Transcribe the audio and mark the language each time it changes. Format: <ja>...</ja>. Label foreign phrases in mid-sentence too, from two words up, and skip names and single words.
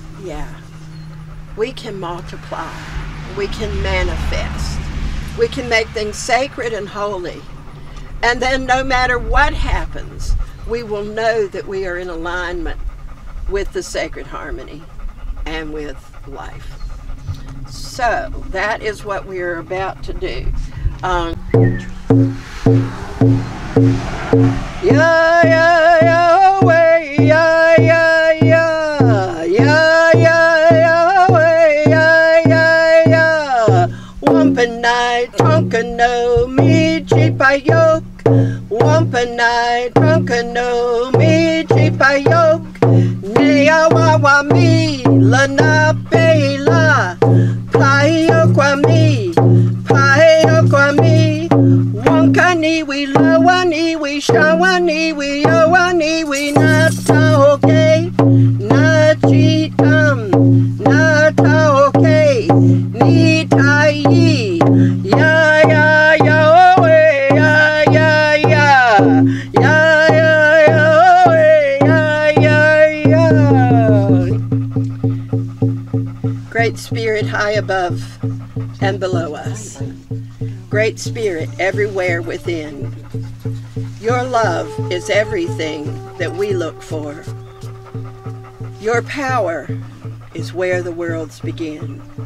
<en>we can multiply, we can manifest, we can make things sacred and holy, and then no matter what happens, we will know that we are in alignment with the sacred harmony and with life." So that is what we are about to do. Wampanai tonkano mi chipayok, Wampanai tonkano mi chipayok, Nea wawa mi lana peila, Paio kwa mi, Wankani we lawani we shawani we yawani we nata okay, ni ta yi, ya ya ya oh ya ya ya, ya ya ya oh ya ya ya. Great Spirit high above and below us, Great Spirit everywhere within, your love is everything that we look for. Your power is where the worlds begin.</en>